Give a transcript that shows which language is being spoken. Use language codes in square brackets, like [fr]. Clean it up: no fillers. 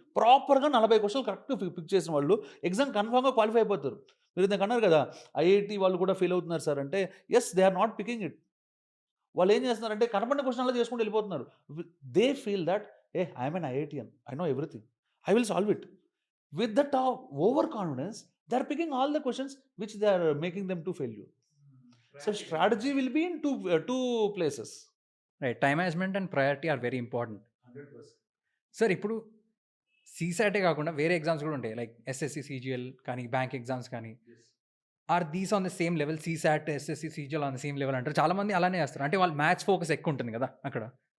[te] ప్రాపర్‌గా 40 క్వెషన్‌లు కరెక్ట్‌గా పిక్ చేసిన వాళ్ళు ఎగ్జామ్ కన్ఫర్మ్‌గా క్వాలిఫై అయిపోతారు. మీరు ఇందాక అన్నారు కదా! ఐఐటీ వాళ్ళు కూడా ఫెయిల్ అవుతున్నారు సార్ అంటే, [en] Yes they are not picking it. [te] వాళ్ళేం చేస్తున్నారంటే కనపడిన క్వెషన్‌లో చేసుకుంటూ వెళ్ళిపోతున్నారు. [en] They feel that a I'm an IITian, I know everything, I will solve it. With that overconfidence, they are picking all the questions which they are making them to failure. So strategy will be in two places. Right. Time management and priority are very important. 100%. [te] Sir ఇప్పుడు సీసాటే కాకుండా వేరే exams కూడా ఉంటాయి. Like SSC, CGL కానీ, bank exams కానీ. [en] Are these on the same level? [te] CSAT, SSC, CGL on the same level అంటారు. చాలామంది అలానే చేస్తారు. అంటే వాళ్ళు మ్యాథ్స్ ఫోకస్ ఎక్కువ ఉంటుంది కదా అక్కడ.